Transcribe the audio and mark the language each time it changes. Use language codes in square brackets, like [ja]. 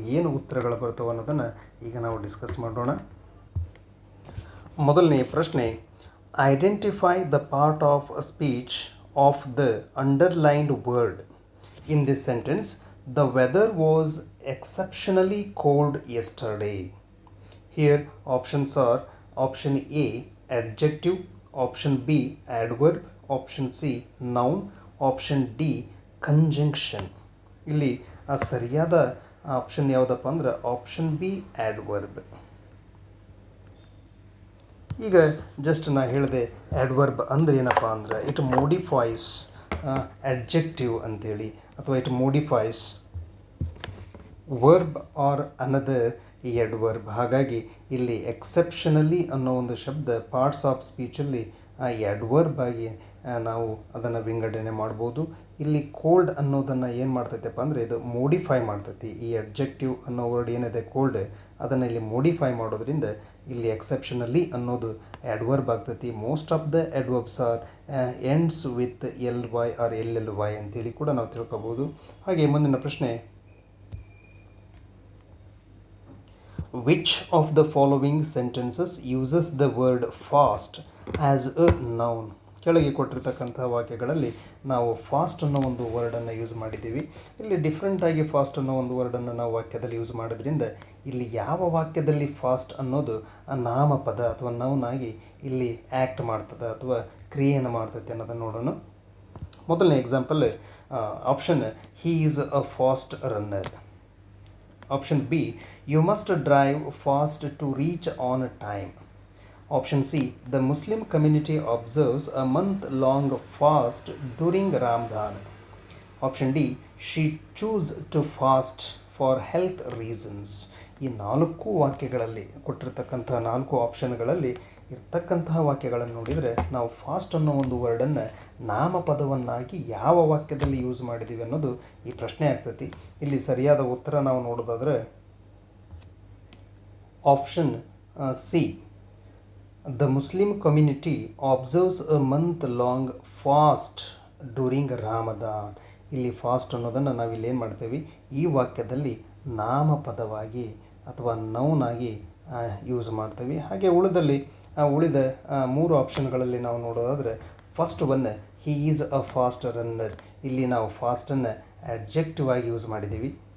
[kn] ಏನು ಉತ್ತರಗಳು ಬರ್ತವೆ ಅನ್ನೋದನ್ನು ಈಗ ನಾವು ಡಿಸ್ಕಸ್ ಮಾಡೋಣ. ಮೊದಲನೇ ಪ್ರಶ್ನೆ, [en] Identify the part of speech of the underlined word in this sentence. The weather was exceptionally cold yesterday. Here options are: option A adjective, option B adverb, option C noun, option D conjunction. [kn] ಇಲ್ಲಿ ಸರಿಯಾದ option ಯಾವುದಪ್ಪ ಅಂದ್ರೆ option B adverb. ಈಗ just ನಾ ಹೇಳಿದೆ adverb ಅಂದ್ರೆ ಏನಪ್ಪ ಅಂದ್ರೆ [en] it modifies adjective [kn] ಅಂತೇಳಿ, ಅಥವಾ [en] It modifies verb or another adverb. [kn] ಹಾಗಾಗಿ ಇಲ್ಲಿ ಎಕ್ಸೆಪ್ಷನಲಿ ಅನ್ನೋ ಒಂದು ಶಬ್ದ ಪಾರ್ಟ್ಸ್ ಆಫ್ ಸ್ಪೀಚಲ್ಲಿ ಎಡ್ವರ್ಬ್ ಆಗಿ ನಾವು ಅದನ್ನು ವಿಂಗಡಣೆ ಮಾಡ್ಬೋದು. ಇಲ್ಲಿ ಕೋಲ್ಡ್ ಅನ್ನೋದನ್ನು ಏನು ಮಾಡ್ತೈತೆಪ್ಪ ಅಂದರೆ ಇದು ಮೋಡಿಫೈ ಮಾಡ್ತೈತಿ. ಈ ಅಡ್ಜೆಕ್ಟಿವ್ ಅನ್ನೋ ವರ್ಡ್ ಏನಿದೆ ಕೋಲ್ಡ್, ಅದನ್ನು ಇಲ್ಲಿ ಮೋಡಿಫೈ ಮಾಡೋದ್ರಿಂದ ಇಲ್ಲಿ ಎಕ್ಸೆಪ್ಷನಲಿ ಅನ್ನೋದು ಎಡ್ವರ್ಬ್ ಆಗ್ತೈತಿ. [en] most of the adverbs are ends with LY or LLY [kn] ಅಂತೇಳಿ ಕೂಡ ನಾವು ತಿಳ್ಕೊಬೋದು. ಹಾಗೆ ಮುಂದಿನ ಪ್ರಶ್ನೆ, [en] which of the following sentences uses the word fast as a noun? [kn] ಕೆಳಗೆ ಕೊಟ್ಟಿರ್ತಕ್ಕಂಥ ವಾಕ್ಯಗಳಲ್ಲಿ ನಾವು ಫಾಸ್ಟ್ ಅನ್ನೋ ಒಂದು ವರ್ಡನ್ನು ಯೂಸ್ ಮಾಡಿದ್ದೀವಿ. ಇಲ್ಲಿ ಡಿಫ್ರೆಂಟಾಗಿ ಫಾಸ್ಟ್ ಅನ್ನೋ ಒಂದು ವರ್ಡನ್ನು ನಾವು ವಾಕ್ಯದಲ್ಲಿ ಯೂಸ್ ಮಾಡೋದ್ರಿಂದ ಇಲ್ಲಿ ಯಾವ ವಾಕ್ಯದಲ್ಲಿ ಫಾಸ್ಟ್ ಅನ್ನೋದು ನಾಮಪದ ಅಥವಾ ನೌನ್ ಆಗಿ ಇಲ್ಲಿ ಆ್ಯಕ್ಟ್ ಮಾಡ್ತದೆ ಅಥವಾ ಕ್ರಿಯೆಯನ್ನು ಮಾಡ್ತೈತೆ ಅನ್ನೋದನ್ನು ನೋಡೋಣ. [en] ಮೊದಲನೇ example, option he is a fast runner. Option B, you must drive fast to reach on time. Option C, the Muslim community observes a month-long fast during Ramadan. Option D, she chose to fast for health reasons. [kn] ಈ 4 ವಾಕ್ಯಗಳಲ್ಲಿ ಕೊಟ್ಟಿರ್ತಕ್ಕಂಥ 4 ಆಪ್ಷನ್ಗಳಲ್ಲಿ ಇರ್ತಕ್ಕಂತಹ ವಾಕ್ಯಗಳನ್ನು ನೋಡಿದರೆ ನಾವು fast ಅನ್ನೋ ಒಂದು ವರ್ಡನ್ನು ನಾಮಪದವನ್ನಾಗಿ ಯಾವ ವಾಕ್ಯದಲ್ಲಿ ಯೂಸ್ ಮಾಡಿದ್ದೀವಿ ಅನ್ನೋದು ಈ ಪ್ರಶ್ನೆ ಆಗ್ತೈತಿ. ಇಲ್ಲಿ ಸರಿಯಾದ ಉತ್ತರ ನಾವು ನೋಡೋದಾದರೆ option C. [en] The Muslim community observes a month-long fast during Ramadan. [kn] ಇಲ್ಲಿ ಫಾಸ್ಟ್ ಅನ್ನೋದನ್ನು ನಾವಿಲ್ಲಿ ಏನು ಮಾಡ್ತೇವೆ, ಈ ವಾಕ್ಯದಲ್ಲಿ ನಾಮಪದವಾಗಿ ಅಥವಾ ನೌನ್ ಆಗಿ ಯೂಸ್ ಮಾಡ್ತೇವೆ. ಹಾಗೆ ಉಳಿದ 3 ಆಪ್ಷನ್ಗಳಲ್ಲಿ ನಾವು ನೋಡೋದಾದರೆ first one [en] He is a fast runner. [kn] ಇಲ್ಲಿ ನಾವು ಫಾಸ್ಟನ್ನು ಅಡ್ಜೆಕ್ಟಿವ್ ಆಗಿ ಯೂಸ್ ಮಾಡಿದ್ದೀವಿ.